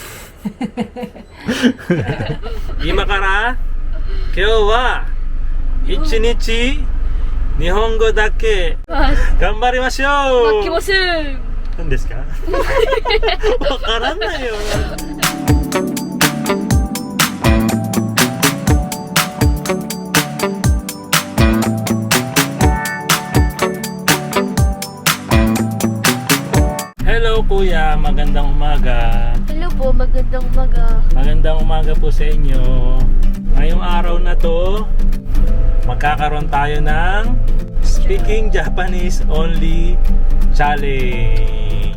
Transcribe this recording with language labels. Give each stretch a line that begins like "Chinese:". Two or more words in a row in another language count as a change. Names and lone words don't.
Japanese: 今から今日は一日日本語だけ頑張りましょう。きません。何ですか？わからないよ。
Filipino: Hello kuya, magandang umaga. Hello po, magandang umaga. Magandang umaga po sa inyo. Ngayong araw na to, magkakaroon tayo ng
English: Speaking Japanese Only Challenge.